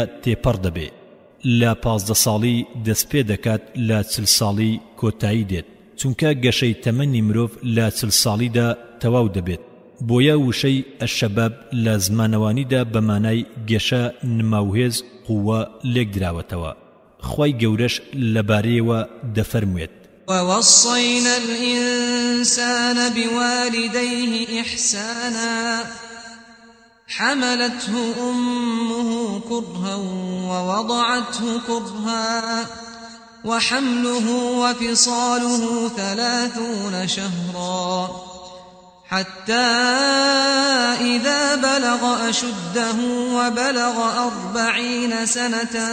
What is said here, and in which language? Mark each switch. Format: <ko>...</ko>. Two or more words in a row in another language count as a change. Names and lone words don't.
<ckb>تێپەڕ دەبێ لە 15 ساڵی دەست پێ دەکات لە 40 ساڵی کۆتایی دێت چونکە گەشەی تەمەنی مرۆڤ لە 40 ساڵیدا تەواو دەبێت بۆیە وشەی ئەشەباب لە زمانەوانیدا بەمانای گەشە نماوهێز قووە لێک دراوەتەوە خوای گەورەش لەبارەیەوە دەفەرموێت</ckb> <ar>ووصينا الإنسان بوالديه إحسانا حملته أمه كرها ووضعته كرها وحمله وفصاله 30 شهرا حتى إذا بلغ أشده وبلغ 40 سنة</ar>